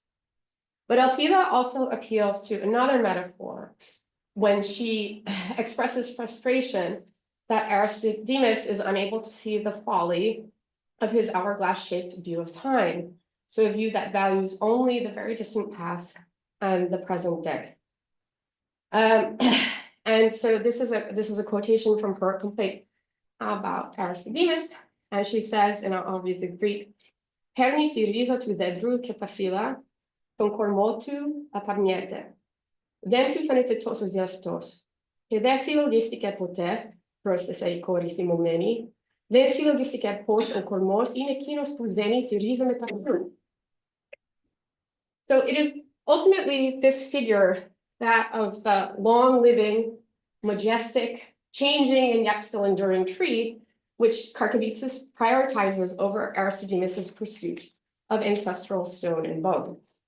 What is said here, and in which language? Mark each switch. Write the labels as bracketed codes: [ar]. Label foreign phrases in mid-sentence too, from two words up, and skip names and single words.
[en] But Elpida also appeals to another metaphor when she expresses frustration that Aristodemus is unable to see the folly of his hourglass-shaped view of time, so a view that values only the very distant past and the present day. And so this is a quotation from her complaint about Aristodemus, and she says, and I'll read the Greek, [el] "Παίρνει τη ρίζα του δέντρου και τα φύλλα, τον κορμό του απαρνιέται. Δεν του φαίνεται τόσο ζεύτος. Και δεν συλλογίστηκε ποτέ, πρόσθεσε η κόρη θυμωμένη, δεν συλλογίστηκε πως ο κορμός είναι εκείνος που δένει τη ρίζα με τα φρούτα." [en] So it is ultimately this figure, that of the long-living, majestic, changing, and yet still enduring tree, which Karkavitsas prioritizes over Aristodemus's pursuit of ancestral stone and bone.